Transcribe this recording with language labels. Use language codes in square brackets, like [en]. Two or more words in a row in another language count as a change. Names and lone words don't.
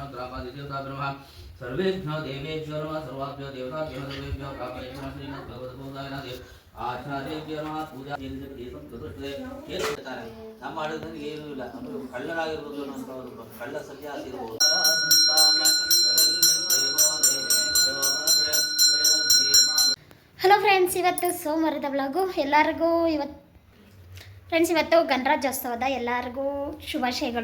[sa] सर्वेभ्यो देवेभ्यो नमः सर्वाभ्यो देवताभ्यो देवेभ्यो प्रापणेभ्यो श्रीमद् भगवद्गीताय नमः आचार्येभ्यो नमः पूजा दीपं चतुष्टय [kn] ಹೇಳ್ತಾರೆ ನಮ್ಮ ಆಡೋದಕ್ಕೆ ಏನೂ ಇಲ್ಲ ಅಂದ್ರೆ ಕಳ್ಳರಾಗಿರ್ಬೋದು ಅನ್ನೋಂಥವ್ರು ಕಳ್ಳ ಸನ್ಯಾಸಿ ಇರ್ಬೋದು [en] hello friends, [kn] ಇವತ್ತು ಸೋಮವಾರದ ವ್ಲಾಗು ಎಲ್ಲರಿಗೂ. ಇವತ್ತು ಗಣರಾಜ್ಯೋತ್ಸವದ ಎಲ್ಲರಿಗೂ ಶುಭಾಶಯಗಳು.